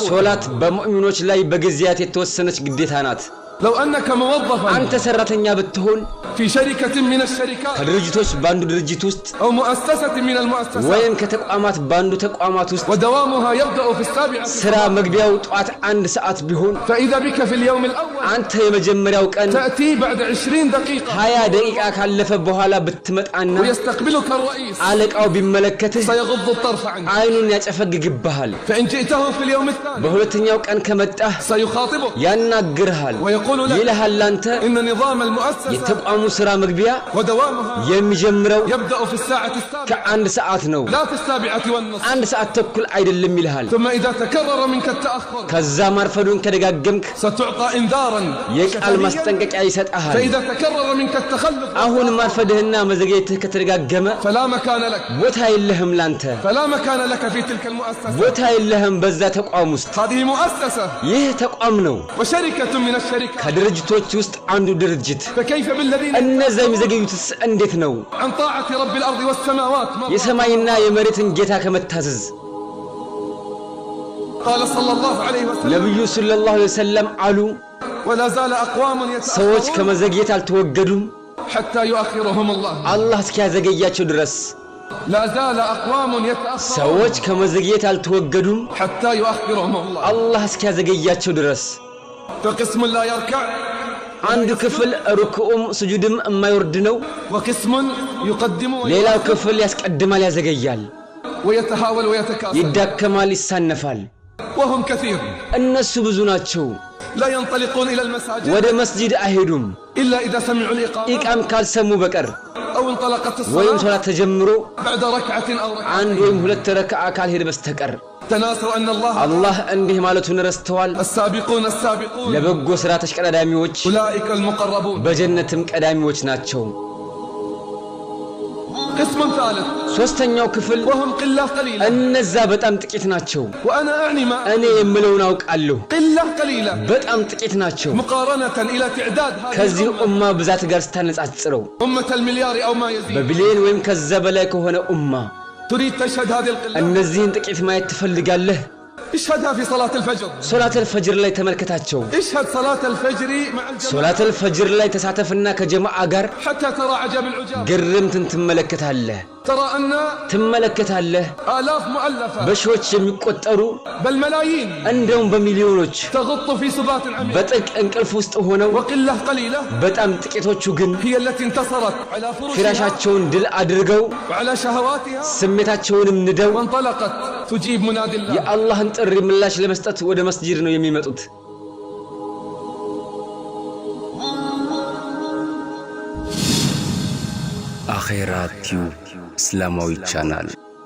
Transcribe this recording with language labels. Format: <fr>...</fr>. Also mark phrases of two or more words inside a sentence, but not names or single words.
<am>ሶላት በሙእሚኖች ላይ በጊዜያት የተወሰነች ግዴታ ናት</am> <ar>لو أنك موظفا</ar> <am>አንተ ሰራተኛ ብትሆን</am> <ar>في شركة من الشركات</ar> <am>ከድርጅቶች ባንዱ ድርጅት ውስጥ</am> <ar>أو مؤسسة من المؤسسات</ar> <am>ወይም ከተቋማት ባንዱ ተቋማት ውስጥ</am> <ar>ودوامها يبدأ في 7</ar> <am>ስራ መግቢያው ጧት 1 ሰዓት ቢሆን</am> <ar>فإذا بك في اليوم الأول</ar> <am>አንተ የመጀመሪያው ቀን</am> <ar>تأتي بعد 20 دقيقة</ar> <am>20 ደቂቃ ካለፈ በኋላ ብትመጣና</am> <ar>ويستقبلك الرئيس</ar> <am>አለቃው ቢመለከትህ</am> <ar>سيغض الطرف عنك</ar> <am>አይኑን ያጨፈግግብሃል</am> <ar>فإن جئته في اليوم الثاني</ar> <am>በሁለተኛው ቀን ከመጣህ</am> <ar>سيخاطبك</ar> <am>ያናግርሃል</am> <ar>ويقول لك</ar> <am>ይልሃል አንተ</am> <ar>إن نظام المؤسسة</ar> <am>የተቋሙ ስራ መግቢያ</am> <ar>ودوامها</ar> <am>የሚጀምረው</am> <ar>يبدأ في الساعة 7</ar> <am>ከ1 ሰዓት ነው</am> <ar>لا في 7:30</ar> <am>1 ሰዓት ተኩል አይደለም ይልሃል</am> <ar>ثم إذا تكرر منك التأخر</ar> <am>ከዛ ማርፈዱን ከደጋገምክ</am> <ar>ستعطى إنذارا</ar> <am>የቃል ማስጠንቀቂያ ይሰጣሃል</am> <ar>فإذا تكرر منك التخلف</ar> <am>አሁን ማርፈድህና መዘግየትህ ከተደጋገመ</am> <ar>فلا مكان لك</ar> <am>ቦታ የለህም ላንተ</am> <ar>فلا مكان لك في تلك المؤسسة</ar> <am>ቦታ የለህም በዛ ተቋም ውስጥ</am> <ar>هذه مؤسسة</ar> <am>ይህ ተቋም ነው</am> <ar>وشركة من الشركات</ar> <am>ከድርጅቶች ውስጥ አንዱ ድርጅት</am> <ar>فكيف بالذين</ar> <am>እነዛ የሚዘገዩትስ እንዴት ነው</am> <ar>عن طاعة رب الأرض والسماوات</ar> <am>የሰማይና የመሬትን ጌታ ከመታዘዝ</am> <ar>قال صلى الله عليه وسلم</ar> <am>ነብዩ</am> <ar>صلى الله عليه وسلم</ar> <am>አሉ</am> <ar>ولا زال أقوام</ar> <am>ሰዎች</am> <ar>يتأخرون</ar> <am>ከመዘግየት አልተወገዱም</am> <ar>حتى يؤخرهم الله</ar> <am>አላህ እስኪያዘገያቸው ድረስ</am> <ar>لا زال أقوام يتأخرون</ar> <am>ሰዎች ከመዘግየት አልተወገዱም</am> <ar>حتى يؤخرهم الله</ar> <am>አላህ እስኪያዘገያቸው ድረስ</am> <ar>فقسم لا يركع</ar> <am>አንዱ ክፍል ሩክኡም ስጁድም የማይወርድ ነው</am> <ar>وقسم يقدم</ar> <am>ሌላው ክፍል ያስቀድማል ያዘገያል</am> <ar>ويتهاول ويتكاسل</ar> <am>ይዳከማል ይሳነፋል</am> <ar>وهم كثير</ar> <am>እነሱ ብዙ ናቸው</am> <ar>لا ينطلقون إلى المساجد</ar> <am>ወደ መስጂድ አይሄዱም</am> <ar>إلا إذا سمعوا الإقامة</ar> <am>ኢቃም ካልሰሙ በቀር</am> <ar>أو انطلقت</ar> <am>ወይም</am> <ar>الصلاة</ar> <am>ሶላት ተጀምሮ</am> <ar>بعد ركعة أو ركعتين</ar> <am>አንድ ወይም ሁለት ረካዓ ካልሄደ በስተቀር</am> <ar>تناسوا أن الله</ar> <am>አላህ እንዲህ ማለቱን ረስተዋል</am> <ar>السابقون السابقون</ar> <am>ለበጎ ሥራ ተሽቀዳዳሚዎች</am> <ar>أولئك المقربون</ar> <am>በጀነትም ቀዳሚዎች ናቸው</am> <ar>قسم ثالث</ar> <am>ሶስተኛው ክፍል</am> <ar>وهم قلة قليلة</ar> <am>እነዛ በጣም ጥቂት ናቸው</am> <ar>وأنا أعني ما</ar> <am>እኔ የምለውን አውቃለሁ</am> <ar>قلة قليلة</ar> <am>በጣም ጥቂት ናቸው</am> <ar>مقارنة إلى تعداد</ar> <am>ከዚህ</am> <ar>هذه</ar> <am>ኡማ ብዛት ጋር ስታነጻጽረው</am> <ar>أمة المليار أو ما يزيد</ar> <am>በቢሊየን ወይም ከዛ በላይ ከሆነ ኡማ</am> <ar>تريد تشهد هذه القلة</ar> <am>እነዚህን ጥቂት ማየት ትፈልጋለህ</am> <ar>اشهدها في صلاة الفجر صلاة الفجر</ar> <am>ላይ ተመልከታቸው</am> <ar>اشهد صلاة الفجر مع الجماعة صلاة الفجر</ar> <am>ላይ ተሳተፍና ከጀማዓ ጋር</am> <ar>حتى ترى عجب العجاب</ar> <am>ግርምትን ትመለከታለህ</am> <ar>ترى أن</ar> <am>ትመለከታለህ</am> <ar>آلاف مؤلفة</ar> <am>በሺዎች የሚቆጠሩ</am> <ar>بل ملايين</ar> <am>እንደውም በሚሊዮኖች</am> <ar>تغط في سبات عميق</ar> <am>በጥልቅ እንቅልፍ ውስጥ ሆነው</am> <ar>وقلة قليلة</ar> <am>በጣም ጥቂቶቹ ግን</am> <ar>هي التي انتصرت على فرشها</ar> <am>ፍራሻቸውን ድል አድርገው</am> <ar>وعلى شهواتها</ar> <am>ስሜታቸውንም ንደው</am> <ar>وانطلقت تجيب منادي الله</ar> <am>የአላህን ጥሪ ምላሽ ለመስጠት ወደ መስጂድ ነው የሚመጡት አኺራ ቲዩብ እስላማዊ ቻናል</am>